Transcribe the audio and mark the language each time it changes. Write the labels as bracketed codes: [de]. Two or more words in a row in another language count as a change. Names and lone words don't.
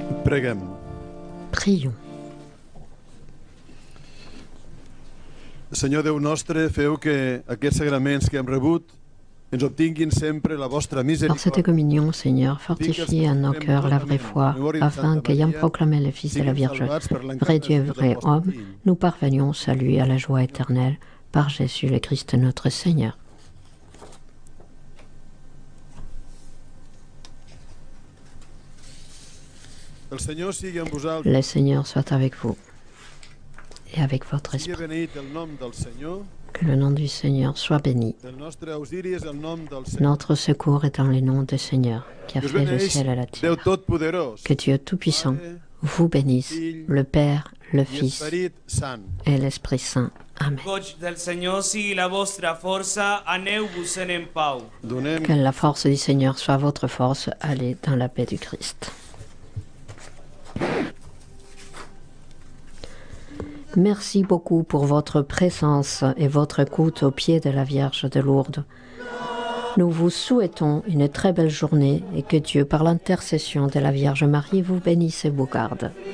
[ca] Preguem. [fr] Prions. [ca] Senyor Déu nostre, feu que aquests sagraments que hem rebut ens obtinguin sempre la vostra [fr] Par cette [ca] misericòrdia. [fr] communion, Seigneur, fortifie en nos cœurs la vraie foi, afin qu'ayant proclamé le Fils de la Vierge, vrai Dieu, vrai homme, nous parvenions au salut et à la joie éternelle par Jésus le Christ notre Seigneur. [ca] El Senyor sigui amb vosaltres. [fr] Le Seigneur soit avec vous et avec votre [ca] Sigui [fr] esprit. [ca] beneït el nom del Senyor. [fr] Que le nom du Seigneur soit béni. [ca] El nostre auxili és el nom del Senyor. [fr] Notre secours est dans le nom du Seigneur, qui a [ca] Que us [fr] fait le [ca] beneeix [fr] ciel et la [ca] Déu [fr] terre. [ca] Totpoderós [fr] Que Dieu Tout-Puissant vous bénisse, le Père, le [ca] i [fr] Fils [ca] Esperit Sant. [fr] et l'Esprit Saint. Amen. [ca] Goig del Senyor sigui la vostra força, aneu-vos-en en pau. Donem [fr] Que la force du Seigneur soit votre force. Allez dans la paix du Christ. Merci beaucoup pour votre présence et votre écoute au pied de la Vierge de Lourdes. Nous vous souhaitons une très belle journée et que Dieu, par l'intercession de la Vierge Marie, vous bénisse et vous garde.